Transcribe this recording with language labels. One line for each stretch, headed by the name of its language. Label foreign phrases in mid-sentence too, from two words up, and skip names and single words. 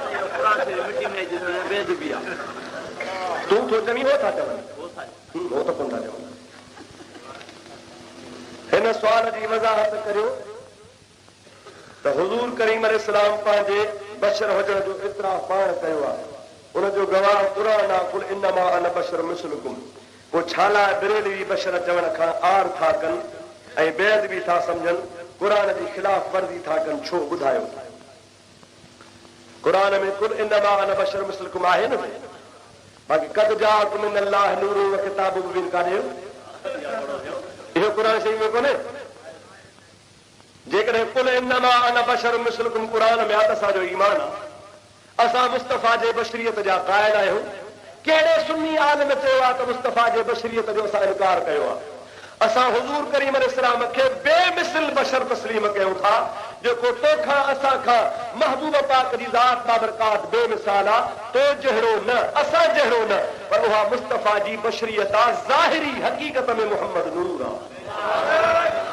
Sindhi: तूं थो चवीं हो था चवनि हो त कोन था चवनि हिन सुवाल जी वज़ाहत करियो त हुज़ूर करीम अलैहिस्सलाम पंहिंजे बशर हुजण जो इतराफ़ पाण कयो आहे उनजो गवाह क़ुरान आहे
Arabic: قل إنما أنا بشر مثلكم
Sindhi: पोइ छा लाइ बिरेलवी बशर चवण खां आर था कनि ऐं बैद बि था सम्झनि क़ुरान जी ख़िलाफ़ वर्ज़ी था कनि छो ॿुधायो क़ुरान में
Arabic: قل إنما أنا بشر مثلكم
Sindhi: आहे न बाक़ी
Arabic: قد جاءكم من الله نور وكتاب مبين
Sindhi: कान्हे इहो क़ुरान शरीफ़ में कोन्हे जेकॾहिं
Arabic: قل إنما أنا بشر مثلكم
Sindhi: क़ुरान में आहे त असांजो ईमान आहे असां मुस्तफ़ा जे बशरियत जा क़ाइल आहियूं कहिड़े सुन्नी आलिम चयो आहे त मुस्तफ़ा जे बशरियत जो असां इनकार कयो आहे असां हुज़ूर करीम अलैहिस्सलाम खे बेमिसल बशर तस्लीम कयूं था जेको तोखां असां खां महबूब पाक जी ज़ात बाबरकात बेमिसाल आहे तो जहिड़ो न असां जहिड़ो न पर उहा मुस्तफ़ा जी बशरियत आहे ज़ाहिरी हक़ीक़त में मुहम्मद नूर आहे